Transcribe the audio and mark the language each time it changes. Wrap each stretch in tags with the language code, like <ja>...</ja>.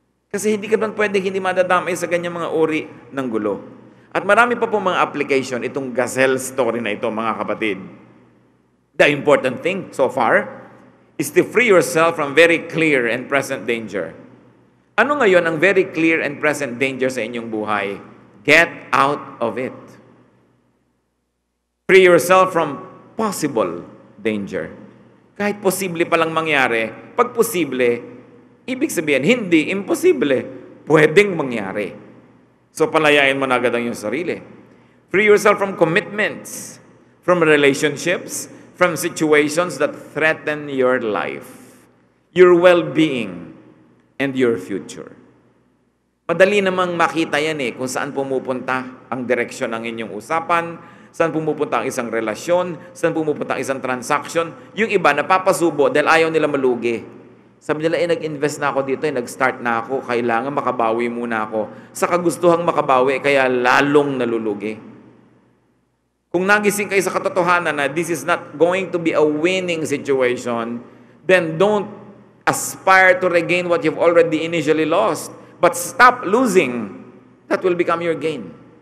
<tl>Kasi hindi ka naman pwedeng hindi madadamay sa ganyang mga uri ng gulo. At marami pa po mga application, itong gazelle story na ito, mga kapatid.</tl> <en>The important thing so far is to free yourself from very clear and present danger.</en> <tl>Ano ngayon ang</tl> <en>very clear and present danger</en> <tl>sa inyong buhay?</tl> <en>Get out of it. Free yourself from possible danger.</en> <tl>Kahit posible palang mangyari, pag posible, ibig sabihin, hindi imposible. Pwedeng mangyari. So palayain mo na agad ang iyong sarili.</tl> <en>Free yourself from commitments, from relationships, from situations that threaten your life, your well-being, and your future.</en> <tl>Madali namang makita yan kung saan pumupunta ang direksyon ng inyong usapan, saan pumupunta ang isang relasyon, saan pumupunta ang isang transaction. Yung iba, napapasubo dahil ayaw nila malugi. Sabi nila, nag-invest na ako dito, nag-start na ako, kailangan makabawi muna ako. Sa kagustuhang makabawi, kaya lalong nalulugi. Kung nagising kayo sa katotohanan na</tl> <en>this is not going to be a winning situation, then don't aspire to regain what you've already initially lost. But stop losing. That will become your gain.</en>